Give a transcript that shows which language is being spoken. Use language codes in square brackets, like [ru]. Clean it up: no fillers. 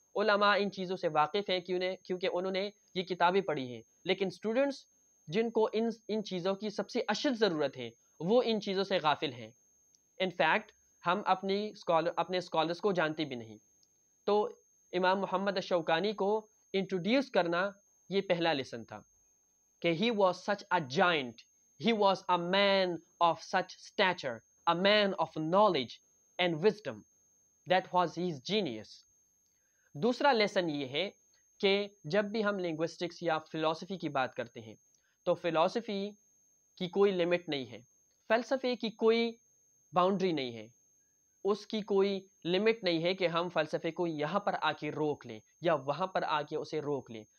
[ur] علماء ان چیزوں سے واقف ہیں کیونکہ انہوں نے یہ کتابیں پڑھی ہیں، لیکن اسٹوڈنٹس جن کو ان چیزوں کی سب سے اشد ضرورت ہے وہ ان چیزوں سے غافل ہیں. انفیکٹ ہم اپنے اسکالرس کو جانتے بھی نہیں. تو امام محمد الشوکانی کو انٹروڈیوس کرنا یہ پہلا لیسن تھا کہ [en] He was such a giant. He was a man of such stature, a man of knowledge and wisdom. That was his genius. [ur] دوسرا لیسن یہ ہے کہ جب بھی ہم لنگوسٹکس یا فلسفی کی بات کرتے ہیں تو فلسفی کی کوئی لمٹ نہیں ہے، فلسفے کی کوئی باؤنڈری نہیں ہے، اس کی کوئی لمٹ نہیں ہے کہ ہم فلسفے کو یہاں پر آ کے روک لیں یا وہاں پر آ کے اسے روک لیں.